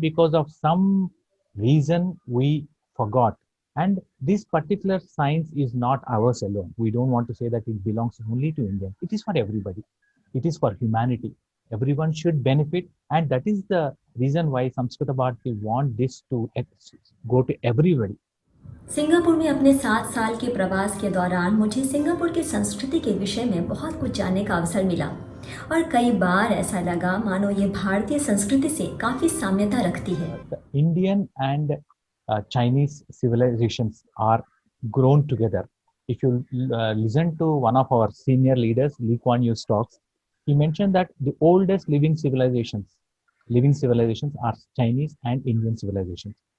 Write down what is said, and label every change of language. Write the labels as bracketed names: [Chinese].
[English] Because of some reason we forgot. And this particular science is not ours alone. We don't want to say that it belongs only to India. It is for everybody. It is for humanity. Everyone should benefit. And that is the reason why Samskrita Bharati want this to go to everybody. [Hindi] Singapore में अपने 7 साल के प्रवास के दौरान मुझे Singapore की संस्कृति के विषय में बहुत कुछ जानने का अवसर मिला, और कई बार ऐसा लगा मानो ये भारतीय संस्कृति से काफ़ी साम्यता रखती है. [English] Indian and Chinese civilizations are grown together. If you listen to one of our senior leaders, Lee Kuan Yew's talks, he mentioned that the oldest living civilizations are Chinese and Indian civilizations.